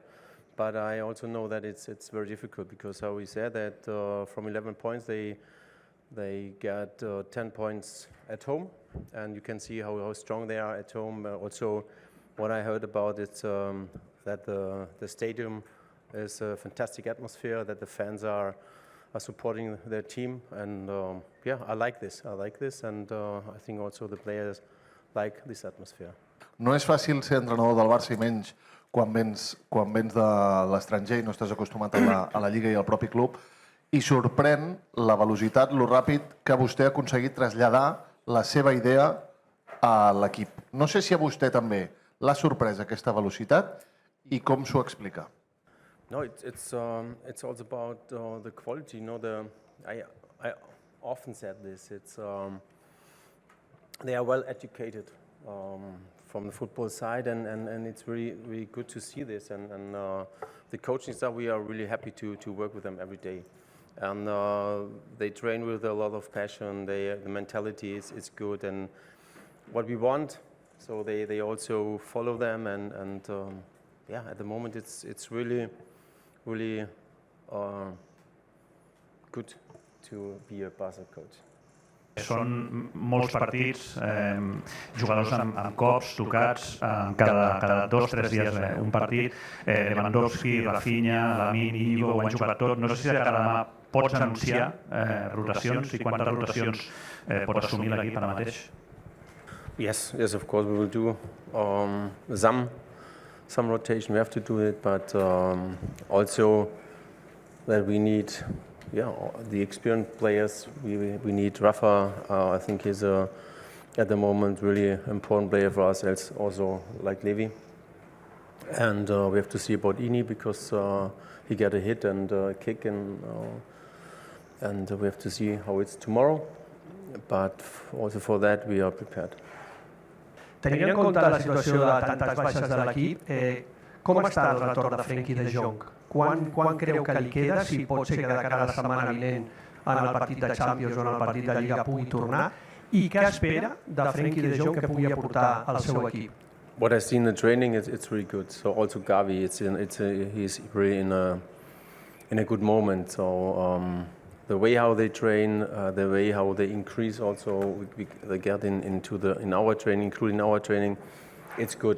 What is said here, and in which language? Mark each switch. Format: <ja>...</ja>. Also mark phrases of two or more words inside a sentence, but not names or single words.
<en>But I also know that it's very difficult because how we said that from 11 points they got 10 points at home, and you can see how strong they are at home. Also, what I heard about it that the stadium is a fantastic atmosphere, that the fans are supporting their team, and yeah, I like this, and I think also the players like this atmosphere.</en> <ca>No és fàcil ser entrenador del Barça i menys quan vens de l'estranger i no estàs acostumat a la Lliga i al propi club, i sorprèn la velocitat, lo ràpid que vostè ha aconseguit traslladar la seva idea a l'equip. No sé si a vostè també l'ha sorprès aquesta velocitat i com s'ho explica.</ca> <en>No, it's also about the quality. You know, I often said this. They are well educated from the football side, and it's really good to see this. And the coaching staff, we are really happy to work with them every day. And they train with a lot of passion. The mentality is good, and what we want. So they also follow them, and yeah, at the moment it's really good to be a Barca coach.</en> <ca>Són molts partits, jugadors amb cops, tocats, cada 2 o 3 dies un partit. Lewandowski, Raphinha, Lamine, Inigo, ho han jugat tot. No sé si cada demà pots anunciar rotacions i quantes rotacions pot assumir l'equip ara mateix.</ca> <en>Yes, of course we will do some rotation. We have to do it, but also that we need the experienced players. We need Rafa. I think he's at the moment really important player for us, also like Levi. And we have to see about Ini because he got a hit and a kick, and we have to see how it's tomorrow. But also for that we are prepared.</en> <ca>Tenint en compte la situació de tantes baixes de l'equip, com està el retorn de Frenkie de Jong? Quan creu que li queda? Si pot ser que de cara a la setmana vinent en el partit de Champions o en el partit de Liga pugui tornar? I què espera de Frenkie de Jong que pugui aportar al seu equip?</ca> <en>What I've seen in the training, it's really good. So also Gavi, he's really in a good moment. So the way how they train, the way how they increase also, they get in our training, including our training, it's good.</en>